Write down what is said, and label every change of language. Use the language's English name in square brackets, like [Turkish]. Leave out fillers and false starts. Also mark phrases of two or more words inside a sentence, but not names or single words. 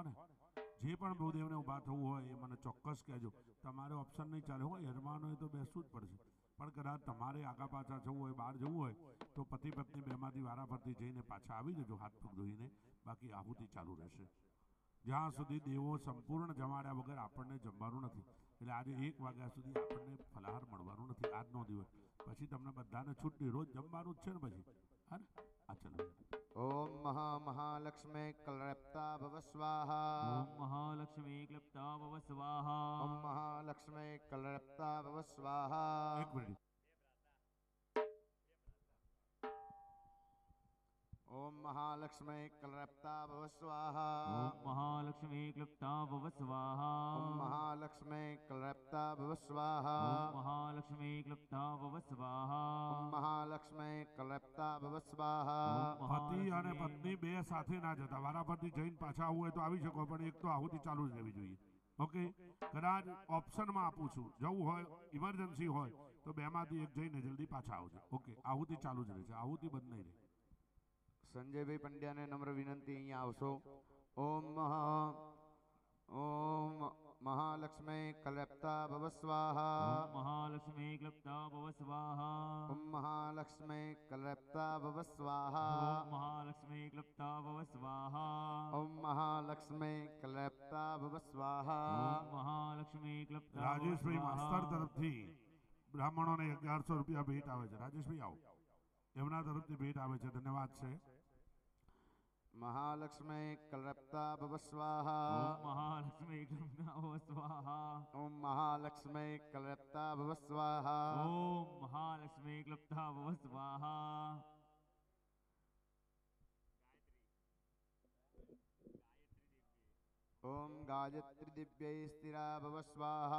[Gujarati] ને જે પણ ભૂદેવને ઊભા થવું હોય એ મને ચોક્કસ કહેજો તમારે ઓપ્શન નહીં ચાલે હોય યજમાનોએ તો બેસવું જ પડશે પણ કદાચ તમારે આગા પાછા જવું હોય બહાર જવું હોય તો પતિ પત્ની બેમાંથી વારાફરતી જઈને પાછા આવી જજો હાથ પગ ધોઈને બાકી આહુતિ ચાલુ રહેશે જ્યાં સુધી દેવો સંપૂર્ણ જમાડ્યા વગર આપણને જમવાનું નથી એટલે આજે 1 વાગ્યા સુધી આપણને ફલાહાર મળવાનું નથી આજનો દિવસ પછી તમને બધાને છૂટી રોજ જમવાનું જ છે ને પછી હા ને આ ચલો [Sanskrit] ओम महालक्ष्मी क्लृप्ता भव स्वाहा ओम महालक्ष्मी क्लुप्ता भव स्वाहा ओम महालक्ष्मी क्लृप्ता भव स्वाहा [Hindi] एक मिनट [Sanskrit] ओम महालक्ष्मी कलरप्ता भव स्वाहा ओम महालक्ष्मी क्लुप्ता भव स्वाहा ओम महालक्ष्मी कलरप्ता भव स्वाहा ओम महालक्ष्मी क्लुप्ता भव स्वाहा ओम महालक्ष्मी कलरप्ता भव स्वाहा ओम [Gujarati] પતિ અને [Sanskrit] महालक्ष्मी [Gujarati] પત્ની બે સાથે ના જતા વારાફરતી જઈને પાછા આવવું હોય તો આવી શકો પણ એક તો આહુતિ ચાલુ જ રહેવી જોઈએ ઓકે કદાચ ઓપ્શનમાં આપું છું જવું હોય ઇમરજન્સી હોય તો બેમાંથી એક જઈને જલ્દી પાછા આવજો ઓકે આહુતિ ચાલુ જ રહેશે આહુતિ બંધ નહીં રહે સંજયભાઈ પંડ્યાને નમ્ર વિનંતી અહીંયા આવશો [Sanskrit] ओम महालक्ष्मी कलरप्ता भव स्वाहा ओम महालक्ष्मी क्लुप्ता भव स्वाहा ओम महालक्ष्मी कलरप्ता भव स्वाहा ओम महालक्ष्मी क्लुप्ता भव स्वाहा ओम महालक्ष्मी कलरप्ता भव स्वाहा ओम महालक्ष्मी क्लुप्ता भव [Gujarati] રાજેશભાઈ [Sanskrit] स्वाहा [Gujarati] માસ્તર તરફથી બ્રાહ્મણોને 1100 રૂપિયા ભેટ આવે છે રાજેશભાઈ આવો એમના તરફથી ભેટ આવે છે ધન્યવાદ છે [Sanskrit] महालक्ष्मी कलरप्ता भव स्वाहा ओम महालक्ष्मी क्लुप्ता भव स्वाहा ओम महालक्ष्मी कलरप्ता भव स्वाहा ओम महालक्ष्मी क्लुप्ता भव स्वाहा ओम गायत्री दिव्यै स्थिरा भव स्वाहा